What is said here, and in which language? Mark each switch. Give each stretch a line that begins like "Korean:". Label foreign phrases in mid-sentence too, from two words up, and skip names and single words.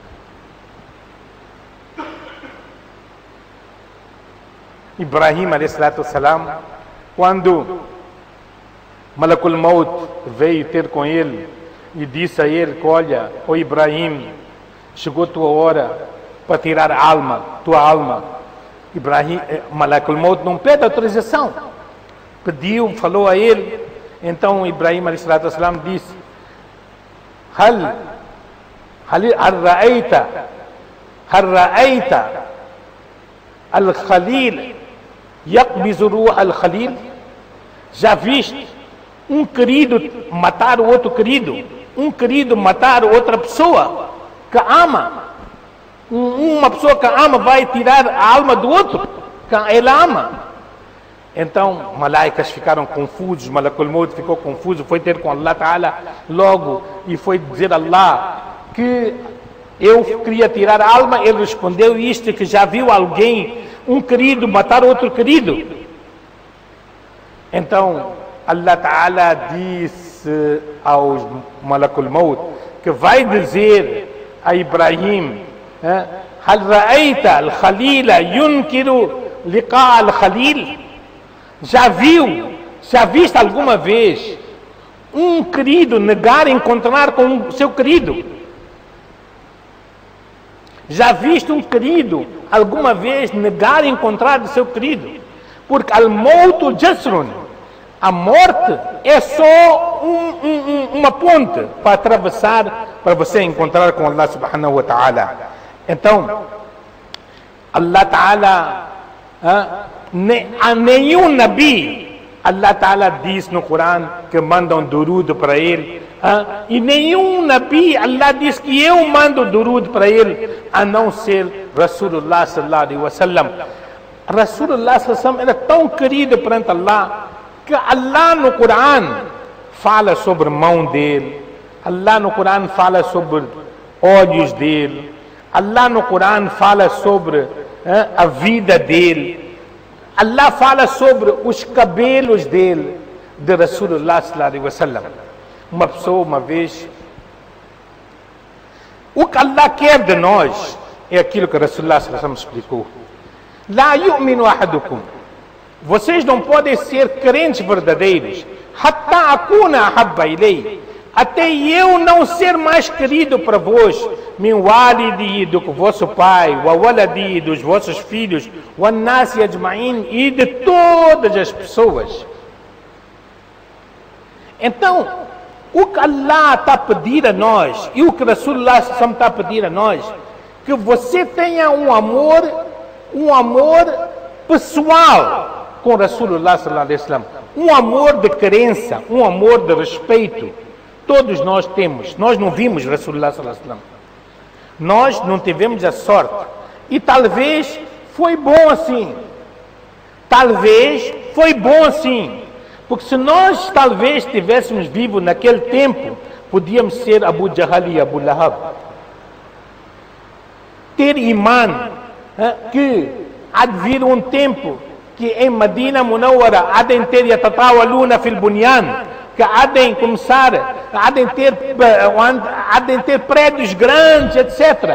Portuguese: Ibrahim, a.s., quando Malakul Maut veio ter com ele e disse a ele que, olha, ó Ibrahim, chegou a tua hora para tirar a alma, tua alma. Ibrahim, Malakul Maut não pede autorização. Pediu, falou a ele. Então Ibrahim, a.s., disse,
Arabic: هل رأيت الخليل يقبض روح الخليل?
Portuguese: Já viste um querido matar o outro querido? Um querido matar outra pessoa que ama? Uma pessoa que ama vai tirar a alma do outro? que ele ama. Então, malaicas ficaram confusos, Malakul Maut ficou confuso, foi ter com Allah Ta'ala logo e foi dizer a Allah que eu queria tirar a alma. Ele respondeu isto, que já viu alguém, um querido, matar outro querido. Então, Allah Ta'ala disse aos Malakul Maut que vai dizer a Ibrahim:
Arabic: هل رأيت الخليل ينكر لقاء الخليل?
Portuguese: Já viste alguma vez um querido negar encontrar com o seu querido? Já viste um querido alguma vez negar encontrar o seu querido?
Arabic: Porque الموت جسر,
Portuguese: a morte é só uma ponte para atravessar, para você encontrar com Allah
Arabic: سبحانه وتعالى.
Portuguese: Então, Allah Ta'ala, a nenhum Nabi, Allah Ta'ala diz no Corão que mandam durud para ele, e nenhum Nabi, Allah diz que eu mando durud para ele, a não ser Rasulullah
Arabic: صلى الله عليه وسلم.
Portuguese: Rasulullah
Arabic: صلى الله عليه وسلم
Portuguese: era tão querido perante Allah, que Allah no Corão fala sobre a mão dele, Allah no Corão fala sobre olhos dele, Allah no Corão fala sobre a vida dele, Allah fala sobre os cabelos dele, de Rasulullah
Arabic: صلى الله عليه وسلم.
Portuguese: Uma pessoa, uma vez, o que Allah quer de nós é aquilo que Rasulullah
Arabic: صلى الله عليه وسلم
Portuguese: explicou.
Arabic: لا يؤمن أحدكم,
Portuguese: vocês não podem ser crentes verdadeiros,
Arabic: حتى أكون أحب إليه,
Portuguese: até eu não ser mais querido para vós,
Arabic: من والده,
Portuguese: do vosso pai,
Arabic: وولده,
Portuguese: dos vossos filhos,
Arabic: والناس أجمعين,
Portuguese: e de todas as pessoas. Então, o que Allah está a pedir a nós, e o que Rasulullah está a pedir a nós, que você tenha um amor pessoal com Rasulullah
Arabic: صلى الله عليه وسلم,
Portuguese: um amor de crença, um amor de respeito. Todos nós temos. Nós não vimos Rasulullah
Arabic: صلى الله عليه وسلم,
Portuguese: nós não tivemos a sorte, e talvez foi bom assim, talvez foi bom assim, porque se nós talvez estivéssemos vivos naquele tempo, podíamos ser Abu Jahal e Abu Lahab, ter imã, que há de vir um tempo que em Medina Munawwara há de ter
Arabic: يتطاولون في البنيان,
Portuguese: que há de começar, há de ter prédios grandes, etc.